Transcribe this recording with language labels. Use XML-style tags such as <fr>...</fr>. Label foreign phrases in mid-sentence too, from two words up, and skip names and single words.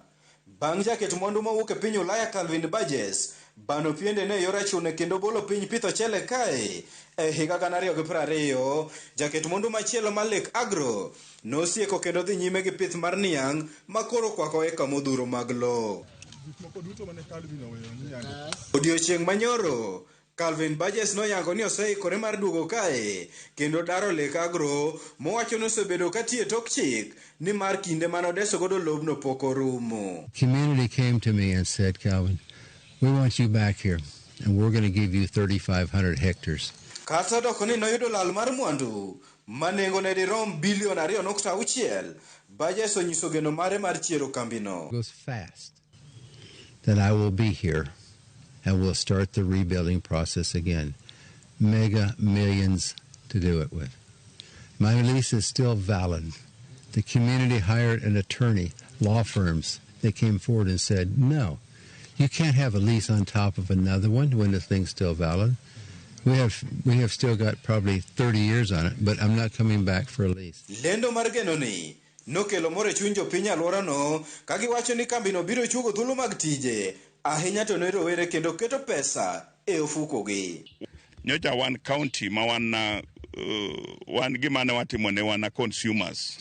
<luo>Bang' jaket mwandu mawuok e piny Ulaya Calvin Bagas bano piende ne yor achune kendo bolo piny pitho chele kae e higa 2020, jaket mwandu machielo mar Lake Agro nosieko kendo dhi nyime gi pith mar niang' makoro kwako eka modhuro mag lo. Odiochieng' manyoro Calvin Bagas noyango ni oseikore mar duogo kae kendo daro Lake Agro mowacho ni osebedo katie tok chik ni mar kinde manodeso godo lobno pok orumo.</luo> <en>Community came to me and said, Calvin, we want you back here and we're going to give you 3,500 hectares.</en> <luo>Kata doko ni noyudo lal mar mwandu manengo ne dirom bilion 2.6, Bagas onyiso geno mare mar chiero kambino.</luo> <en>It goes fast. Then I will be here and we'll start the rebuilding process again. Mega millions to do it with. My lease is still valid. The community hired an attorney, law firms. They came forward and said, no, you can't have a lease on top of another one when the thing's still valid. We have still got probably 30 years on it, but I'm not coming back for a lease.</en> <luo>Lendo margenoni nokelo more chuny jopiny alworano ka giwacho ni kambino biro chugo thuolo mag tije ahinya to ne rowere kendo keto pesa e ofukogi. Nyocha wan county ma wan gima ne watimo ne wan consumers.</luo>